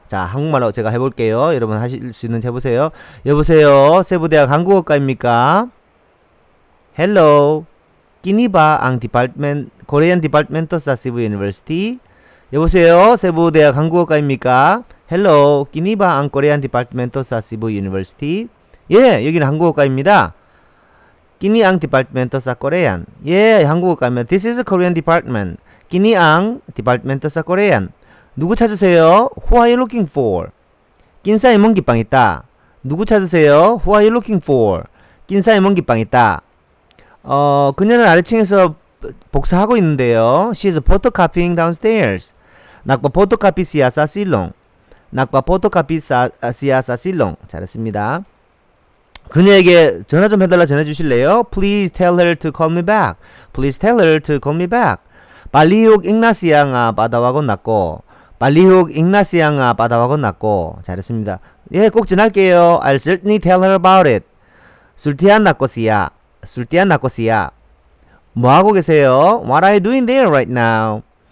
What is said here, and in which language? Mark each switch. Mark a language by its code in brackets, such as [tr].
[ko] 자, 한국말로 제가 해볼게요. 여러분 하실 수 있는지 해보세요. 여보세요, 세부대학 한국어과입니까? [ceb] Hello, kini ba ang Korean Departamento sa Cebu University? [ko] 여보세요, 세부대학 한국어과입니까? [ceb] Hello, kini ba ang Korean Departamento sa Cebu University? [ko] 예, 여기는 한국어과입니다. [ceb] Kini ang Departamento sa Korean. [ko] 예, 한국어과입니다. [en] This is a Korean department. [ceb] Kini ang Departamento sa Korean. [ko] 누구 찾으세요? [en] Who are you looking for? [ceb] kinsa imong gipangita. [ko] 누구 찾으세요? [en] Who are you looking for? [ceb] kinsa imong gipangita. [ko] 그녀는 아래층에서 복사하고 있는데요. [en] She is photocopying downstairs. [ceb] nakpa-photocopy siya sa silong. nakpa-photocopy siya sa silong. [ko] 잘했습니다. 그녀에게 전화 좀 해달라 전해주실래요? [en] Please tell her to call me back. Please tell her to call me back. [ceb] 발리혹 잉나시앙아 바다와곤 났고. 발리혹 잉나시앙아 바다와곤 났고. [ko] 잘했습니다. 예, 꼭 전할게요. [en] I'll certainly tell her about it. [ceb] 술티안 나코시야. 술티안 나코시야. [ko] 뭐하고 계세요? [en] What are you doing there right now?